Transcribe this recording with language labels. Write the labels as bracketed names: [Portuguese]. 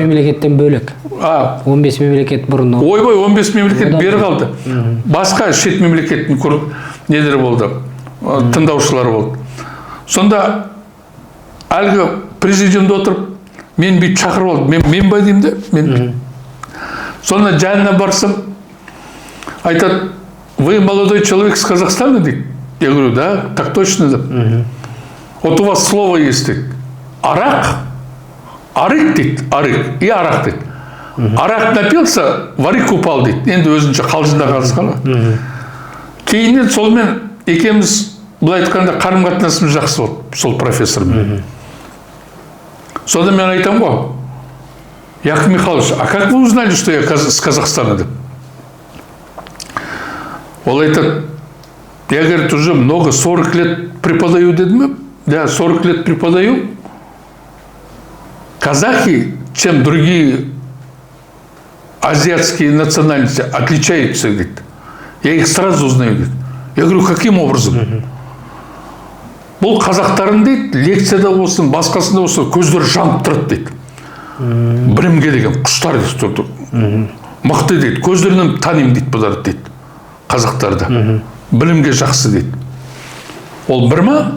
[Kazakh] мемлекеттен бөлек. 15 мемлекет бұрын. Ойбай, 15 мемлекет бері қалды. Басқа шет мемлекеттің недері болды, тыңдаушылар болды. Сонда әлгі президент отырып, мен бүйт шақырып алды. Мен бай деймін де, мен. Сонда жанына барсам, айтады, [Russian] вы молодой человек с Казахстана, [Kazakh] дейді. [Russian] Я говорю, да, так точно, да. Вот у вас слово есть, [Kazakh] дейді. Арақ, арық, дейді, арық, и арақ, дейді. Арақ [Russian] напился, варик упал, [Kazakh] дейді. Енді өзінше қалжында қалысқан. Кейіннен солмен екеуміз, былай айтқанда, қарым-қатынасымыз жақсы болды, сол профессормен. Сонда мен айтам ғой, [Russian] Яков Михайлович, а как вы узнали, что я с Казахстана, [Kazakh] деп? [Russian] Ол айтады, я, говорит, уже много, 40 лет преподаю, [Kazakh] дедім. [Russian] Да, 40 лет преподаю. Казахи, чем другие азиатские национальности, отличаются, говорит. Я их сразу узнаю, говорит. Я говорю, каким образом? [Kazakh] Бұл қазақтарын, дейді, лекцияда болсын, басқасында болсын, көздері жанып тұрады, дейді. Білімге деген құштар, дейді. Мықты, дейді. Көздерінен танимын, дейді, бұларды, дейді. Қазақтарды. Білімге жақсы, дейді. Ол бір ма?